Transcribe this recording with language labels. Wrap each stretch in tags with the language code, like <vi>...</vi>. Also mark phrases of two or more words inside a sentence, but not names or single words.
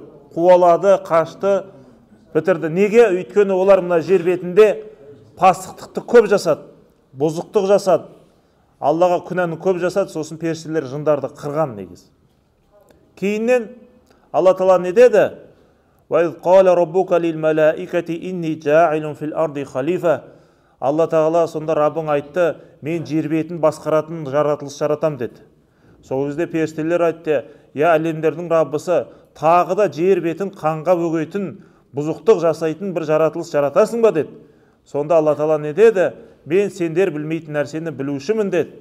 <kk>Қуалады, қашты, бітірді. Неге? Өйткені олар мына жер бетінде пастықтықты көп жасады, бұзықтық жасады. Аллаға күнәні көп жасады, сосын періштелер жындарды қырған негіз. Кейіннен Алла тағала не деді?</kk> <ar>وَإِذْ قَالَ رَبُّكَ لِلْمَلَائِكَةِ إِنِّي جَاعِلٌ فِي الْأَرْضِ خَلِيفَةً.</ar> <kk>Алла тағала сонда Раббың айтты, мен жер бетін басқаратын жаратылыс жаратам деді. Сол кезде періштелер айтты, я әлемдердің Раббысы, тағы да жер бетін қанға бөгейтін, бұзықтық жасайтын бір жаратылыс жаратасың ба деді. Сонда Алла тағала не деді? Мен сендер білмейтін нәрсені білушімін деді.</kk>